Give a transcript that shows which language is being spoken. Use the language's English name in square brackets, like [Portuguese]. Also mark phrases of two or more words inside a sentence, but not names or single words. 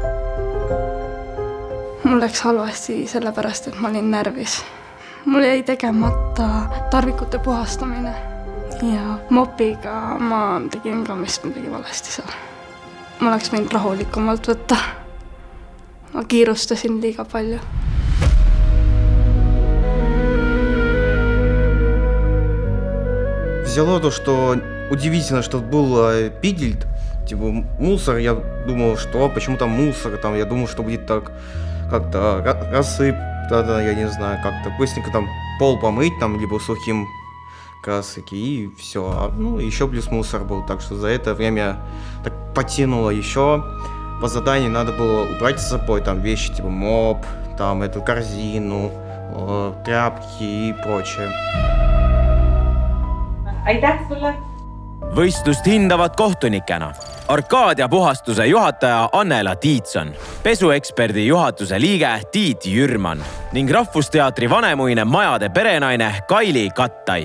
[Estonian] Mul läks halvasti sellepärast, et ma olin närvis. Mul jäi tegemata tarvikute puhastamine ja mopiga ma tegin ka midagi valesti seal. Ma oleks võinud rahulikumalt võtta. Ma kiirustasin liiga palju. [Russian] Взяло то, что удивительно, что был пигель, типа мусор. Я думал, что почему там мусор, там я думал, что будет так как-то рассып, тогда я не знаю, как-то быстренько там пол помыть там либо сухим красоки и все. Ну еще плюс мусор был, так что за это время так потянуло еще. По заданию надо было убрать с собой там вещи типа моп, там эту корзину, тряпки и прочее. [Estonian] Aitäh sulle! Võistlust hindavad kohtunikena Arkadia puhastuse juhataja Annela Tiitson, pesueksperdi juhatuse liige Tiit Jürman ning Rahvusteatri vanemuine majade perenaine Kaili Kattai.